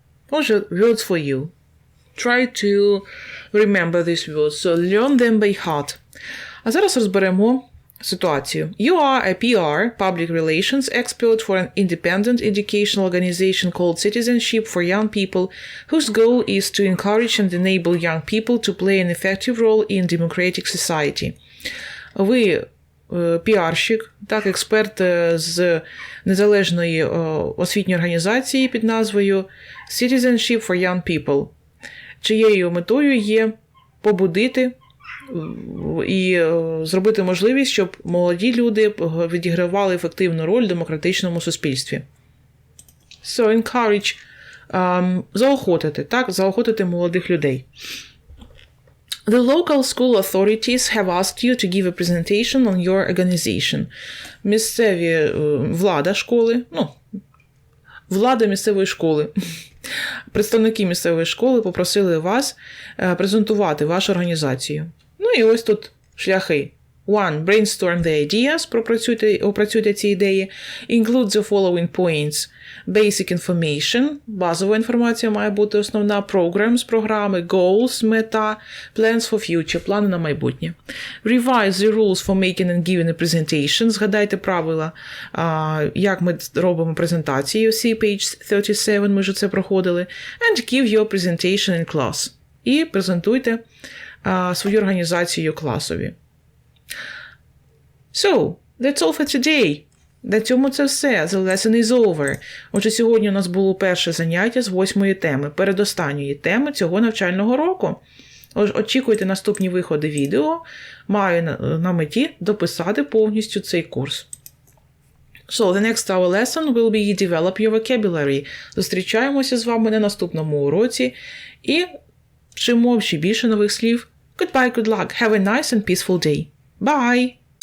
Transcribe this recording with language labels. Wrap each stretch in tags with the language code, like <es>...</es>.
<uk>Отже,</uk> <en>words for you. Try to remember these words. So learn them by heart.</en> <uk>А зараз розберемо ситуацію.</uk> <en>You are a PR, public relations expert for an independent educational organization called Citizenship for Young People, whose goal is to encourage and enable young people to play an effective role in democratic society.</en> <uk>Ви піарщик, так, експерт з незалежної освітньої організації під назвою Citizenship for Young People, чиєю метою є побудити і зробити можливість, щоб молоді люди відігравали ефективну роль в демократичному суспільстві.</uk> <en>So, encourage,</en> <uk>заохотити, так, заохотити молодих людей.</uk> <en>The local school authorities have asked you to give a presentation on your organization.</en> <uk>Місцеві влада школи, влада місцевої школи, представники місцевої школи попросили вас презентувати вашу організацію. Ну і ось тут шляхи. 1.</uk> <en>Brainstorm the ideas,</en> <uk>опрацюйте ці ідеї.</uk> <en>Include the following points. Basic information,</en> <uk>базова інформація має бути основна.</uk> <en>Programs,</en> <uk>програми.</uk> <en>Goals,</en> <uk>мета.</uk> <en>Plans for future,</en> <uk>плани на майбутнє.</uk> <en>Revise the rules for making and giving a presentation.</en> <uk>Згадайте правила, як ми робимо презентації.</uk> <en>See page 37,</en> <uk>ми вже це проходили.</uk> <en>And give your presentation in class.</en> <uk>І презентуйте свою організацію класові.</uk> <en>So, that's all for today.</en> <uk>На цьому це все.</uk> <en>The lesson is over.</en> <uk>Отже, сьогодні у нас було перше заняття з 8-ї теми, передостанньої теми цього навчального року. Очікуйте наступні виходи відео. Маю на меті дописати повністю цей курс.</uk> <en>So, the next our lesson will be develop your vocabulary.</en> <uk>Зустрічаємося з вами на наступному уроці і вчимо ще більше нових слів.</uk> <en>Goodbye, good luck. Have a nice and peaceful day. Bye!</en>